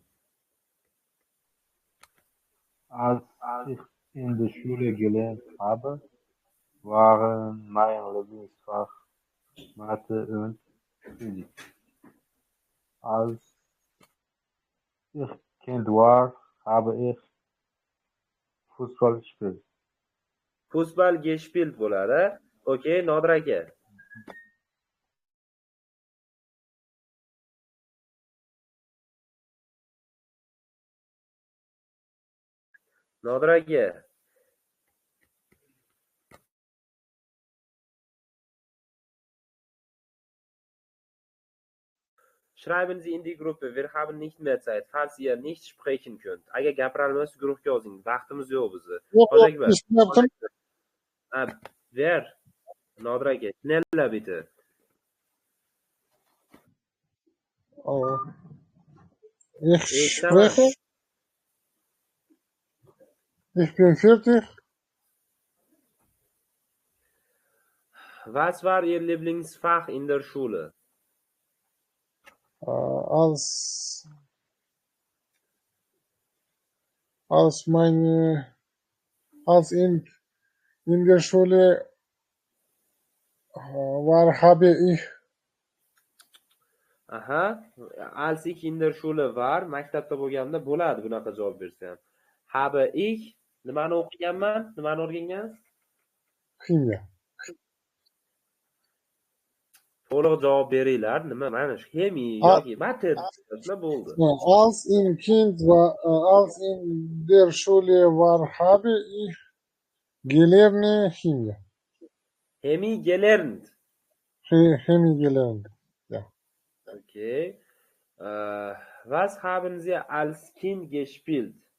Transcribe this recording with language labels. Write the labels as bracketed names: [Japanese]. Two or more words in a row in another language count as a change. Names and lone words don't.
[German] Als ich in der Schule gelernt habe, waren mein Lieblingsfach Mathe und Physik. Als ich Kind war, habe ich Fußball gespielt. Fußball gespielt [Uzbek] bo'ladi. Okay, Nodir aka. Nodir aka. [German] Schreiben Sie in die Gruppe, wir haben nicht mehr Zeit, falls ihr nicht sprechen könnt. [Uzbek] Agar gapirolmasa guruhga yozing. Vaqtimiz yo'q bizni. Ho'jakbar. Wer? Nodir aka, [German] schneller bitte. Ich spreche. Ich bin fertig. Was war Ihr Lieblingsfach in der Schule? Als in der Schule war, habe ich Aha, als ich in der Schule war, [Uzbek] maktabda bo'lganda bo'ladi bunaqa javob bersam. [German] Habe ich [Uzbek] nimani o'qiganman? Nimani o'rgangansiz? Chimiya. To'liq javob beringlar. Nima? Mana shu chemiya yoki matematika bo'ldi. [German] Als in der Schule war, habe ich gelernt Chemie. Chemie gelernt. Chemie gelernt. Ja. Okay. Was haben Sie als Kind gespielt?